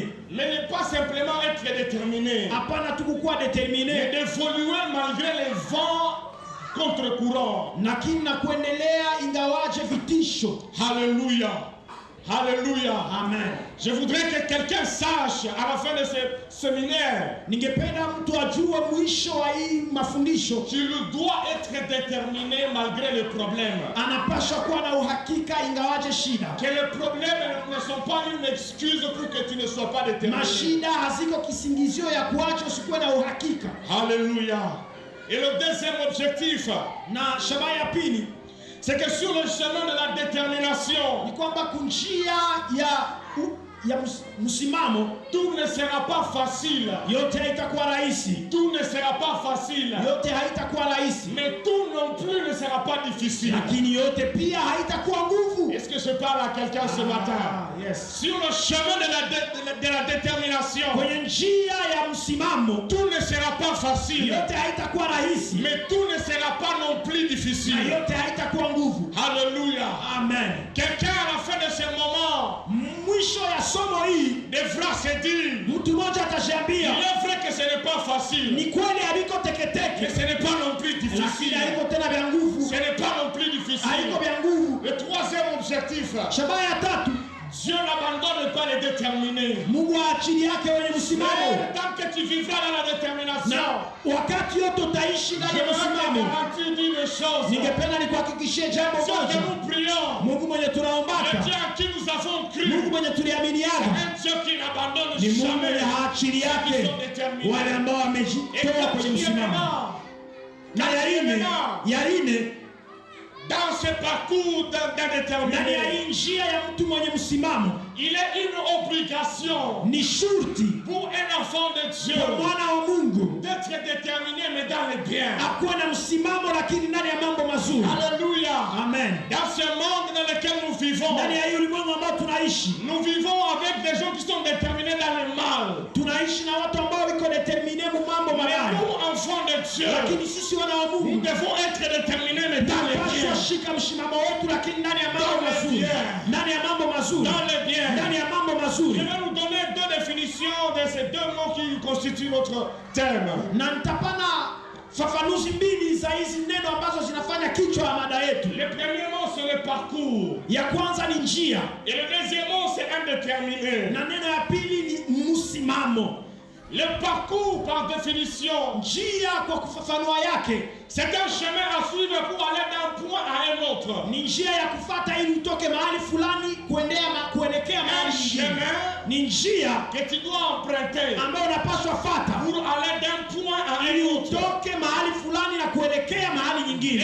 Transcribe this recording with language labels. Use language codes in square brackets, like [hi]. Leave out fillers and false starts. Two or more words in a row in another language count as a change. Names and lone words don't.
[fr] Mais ne pas simplement être déterminé, [sw] Hapana tu kukuwa [fr] mais determine, d'évoluer malgré les vents contre-courant. [sw] lakini na kuendelea ingawaje vitisho. [fr] Alléluia. Alléluia. Amen. Je voudrais que quelqu'un sache à la fin de ce séminaire, [sw] Ningependa mtu ajue mwisho wa hii mafundisho, [fr] tu dois être déterminé malgré les problèmes. [sw] anapaswa kuwa na uhakika ingawaje shida. [fr] Que les problèmes ne sont pas une excuse pour que tu ne sois pas déterminé. [sw] Mashida haziko kisingizio ya kuacha usikuwe na uhakika. [fr] Alléluia. Et le deuxième objectif, [sw] Na shabaha ya pili [fr] c'est que sur le chemin de la détermination, [sw] ni kwamba kunjia ya msimamo, [fr] tout ne sera pas facile. [sw] yote haitakuwa rahisi, [fr] Tout ne sera pas facile. [sw] yote haitakuwa rahisi, [fr] Mais tout non plus ne sera pas difficile. [sw] lakini yote pia haitakuwa nguvu. [fr] Est-ce que je parle à quelqu'un ce matin? Yes. Sur le chemin de la détermination, [sw] Kwenye njia ya msimamo, [fr] tout ne sera pas facile. [sw] yote haitakuwa rahisi, [fr] Mais tout ne sera pas non plus [sw] na [fr] difficile. [sw] yote haitakuwa nguvu. [fr] Alléluia. Amen. Quelqu'un à la fin de ce moment [sw] Mwisho ya somo hii [fr] devra se dire, [sw] mtu mmoja [fr] il [sw] atajiambia, [fr] est vrai que ce n'est pas facile, [sw] ni kweli haliko [fr] mais [sw] teketeke, [fr] ce n'est pas non plus [sw] lakini [fr] difficile. [sw] haiko tena vya nguvu, [fr] Ce n'est pas objectif. [sw] Shabaha ya tatu, [fr] Dieu n'abandonne pas les déterminés. [sw] Mungu aachili yake wenye msimamo. [fr] Mais tant que tu vivras dans la détermination, [sw] Na wakati yote utaishi ndani [fr] je [sw] ya [fr] veux te [sw] msimamo. [fr] garantir d'une chose. [sw] Ningependa nikuhakikishie jambo [fr] Ce que [sw] moja. [fr] nous prions, [sw] Mungu mwenye [fr] le [sw] tunaombaka, [fr] Dieu en qui nous avons cru, [sw] Mungu mwenye tuliaminiana, [fr] un Dieu qui n'abandonne [sw] ni Mungu [fr] jamais [sw] mwenye haachili [fr] ceux qui [sw] yake [fr] sont déterminés. [sw] wale ambao [fr] Et [sw] wamejitoa kwenye msimamo. Na ya ine, [fr] dans ce parcours [sw] ndani ya [fr] d'indéterminé, [sw] hii njia ya mtu mwenye msimamo, [fr] il est une obligation [sw] ni shurti [fr] pour un enfant de Dieu [sw] kwa mwana wa Mungu [fr] d'être déterminé mais dans les biens. [sw] akuwe na msimamo, lakini ndani ya mambo mazuri. [fr] Alléluia. Amen. Dans ce monde dans lequel nous vivons, [sw] Ndani ya hii ulimwengu ambao tunaishi, [fr] nous vivons avec des gens qui sont déterminés dans le mal. [sw] tunaishi na watu ambao wiko determine mu mambo [fr] Mais [sw] mabaya, [fr] nous, enfants de Dieu, [sw] lakini sisi wana wa [fr] nous [sw] Mungu [fr] devons être déterminés mais dans les [sw] tunapaswa [fr] biens. [sw] shika msimamo wetu, lakini ndani ya mambo [fr] Dans les [sw] mazuri, [fr] biens. [sw] ndani ya mambo mazuri, [fr] Dans les biens. [sw] ndani ya mambo [fr] Je [sw] mazuri. [fr] vais nous donner deux définitions de ces deux mots qui constituent notre thème. [sw] Na nitapana fafanuzi mbili za hizi neno ambazo zinafanya kichwa ya mada yetu. [fr] Le premier mot, c'est le parcours. [sw] Ya kwanza ni njia, [fr] Et le deuxième mot, c'est indéterminé. [sw] na neno ya pili ni msimamo. [fr] Le parcours, par définition, [sw] Njia kwa kufafanua yake [fr] c'est un chemin à suivre pour aller d'un point à un autre. [sw] ni njia ya kufata ili utoke mahali fulani kuelekea [fr] Un [sw] mahali nyingine. [fr] chemin [sw] Ni njia [fr] que tu dois emprunter [sw] ambayo unapaswa fata [fr] pour aller d'un point à [sw] ili [fr] un autre. [sw] utoke mahali fulani na kuelekea mahali nyingine.